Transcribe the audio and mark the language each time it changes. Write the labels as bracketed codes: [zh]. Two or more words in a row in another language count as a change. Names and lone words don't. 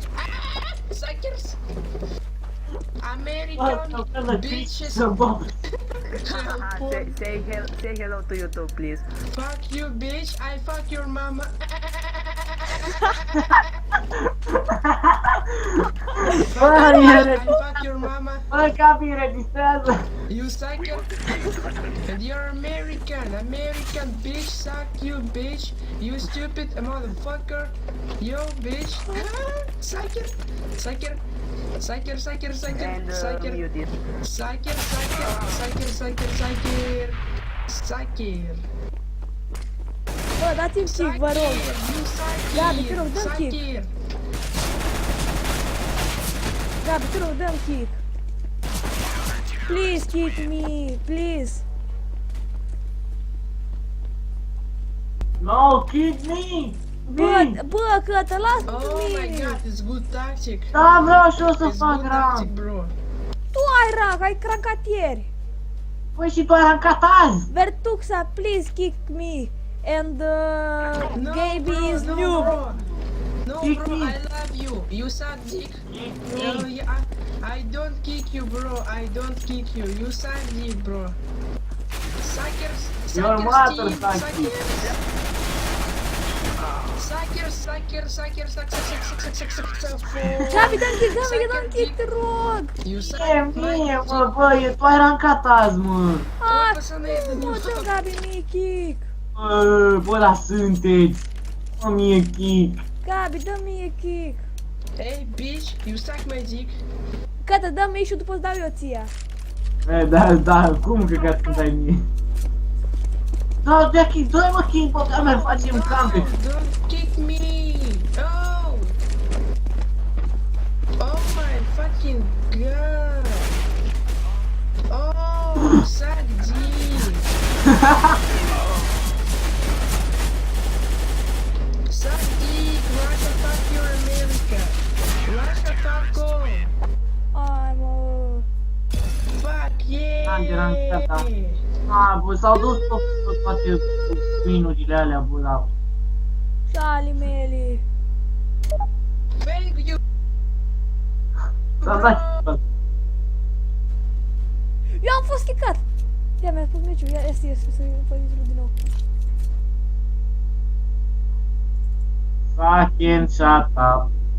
[en] Suckers. American bitches. Say hello to YouTube, please. Fuck you, bitch. I fuck your mama. I fuck your mama. [ro] Bă, Capi, înregistrează! [en] You sucker. And you're American bitch. Suck you, bitch. You stupid motherfucker. Yo, bitch. Sucker. And mute it. Sucker. [ro] Bă, dați-mi kick, vă rog. Gabi, te rog, dă-mi kick. Gabi, te rog, dă-mi kick. [en] Please kick me, please. No, kick me! [ro] Bă, că te las pe [en] Oh my [ro] mine. [en] god, it's good tactic. [ro] Da, vreau și eu să [en] It's [ro] fac [en] good rank! tactic, bro. [ro] Tu ai rank, ai crancat ieri. Păi și tu ai rankat azi! Vertuxa, [en] please kick me. And No, Gaby bro, is no, noob. bro. No, Kick bro, me. I love you. You suck dick. Kick No, me! yeah, I don't kick you, bro. I don't kick you. You suck dick, bro. Suckers. Your Suckers mother team. suck dick. Suck. [ro] Gabi, dă-mi kick, te rog. [en] You suck. [ro] Mie, mă, bă, tu ai rankat azi, mă! Ah, Păsăne, nu, dă Gabi mie kick. Bă, ăla sunteți! Mă, mie kick! Gabi, dă mie kick. [en] Hey, bitch, you suck my dick. [ro] Gata, dă mie și după îți dau eu ție. Da, cum că îmi dai mie? Da, dă kick, dă-i mă kick, bă, că mai facem campe! [en] Don't kick me. Oh. Oh my fucking god. Oh, suck dick. Suck dick. Russia, fuck your America. Russia, fuck off. [ro] Ai, mă. [en] Fuck yeah. [ro] A, bă, s-au dus toate winurile alea, bă, la... Șali mele. [en] Thank you. [ro] S-au dat... Eu am fost kickat. Ia, mi-a spus meciul. Ia, este, să-i fac din nou. [en] Fucking shut up.